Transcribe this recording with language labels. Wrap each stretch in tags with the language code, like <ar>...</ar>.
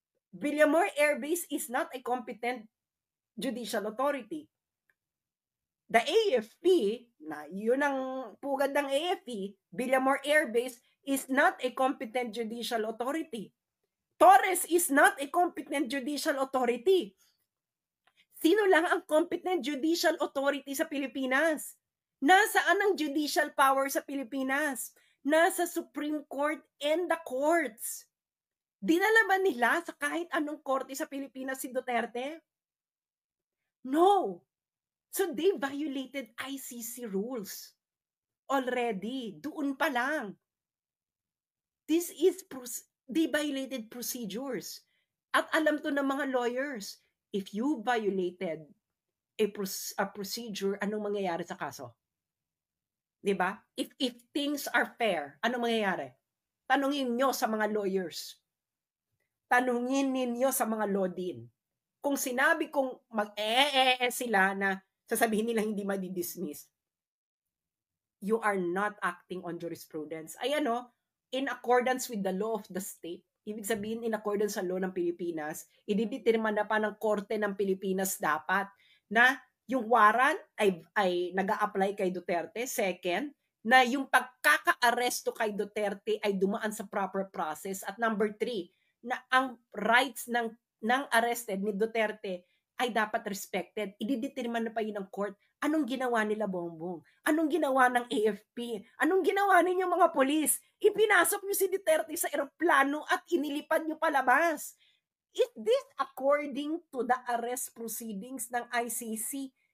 <en>Villamor Air Base is not a competent judicial authority. The AFP,</en> <tl>na yun ang pugad ng</tl> <en>AFP, Villamor Air Base is not a competent judicial authority. Torres is not a competent judicial authority.</en> <tl>Sino lang ang competent judicial authority sa Pilipinas? Nasaan ang judicial power sa Pilipinas? Nasa Supreme Court and the courts. Dinala ba nila sa kahit anong korte sa Pilipinas si Duterte?</tl> <en>No. So they violated ICC rules already.</en> <tl>Doon pa lang.</tl> <en>This is they violated procedures.</en> <tl>At alam to ng mga lawyers,</tl> <en>if you violated a procedure,</en> <tl>anong mangyayari sa kaso? 'Di ba?</tl> <en>If things are fair,</en> <tl>anong mangyayari? Tanungin nyo sa mga lawyers. Tanungin ninyo sa mga law din. Kung sinabi kong sila na sasabihin nila hindi madi-dismiss,</tl> <en>you are not acting on jurisprudence.</en> <tl>Ayan o,</tl> <en>in accordance with the law of the state,</en> <tl>ibig sabihin in accordance sa law ng Pilipinas, ididetermina pa ng korte ng Pilipinas dapat na yung warrant ay nag-a-apply kay Duterte. Second, na yung pagkaka-aresto kay Duterte ay dumaan sa proper process. At number 3, na ang rights ng arrested ni Duterte ay dapat respected. Ididetermine na pa yun ng court. Anong ginawa nila, Bongbong? Anong ginawa ng AFP? Anong ginawa ninyo mga polis? Ipinasok nyo si Duterte sa eroplano at inilipad nyo palabas.</tl> <en>Is this according to the arrest proceedings</en> <tl>ng</tl> <en>ICC?</en>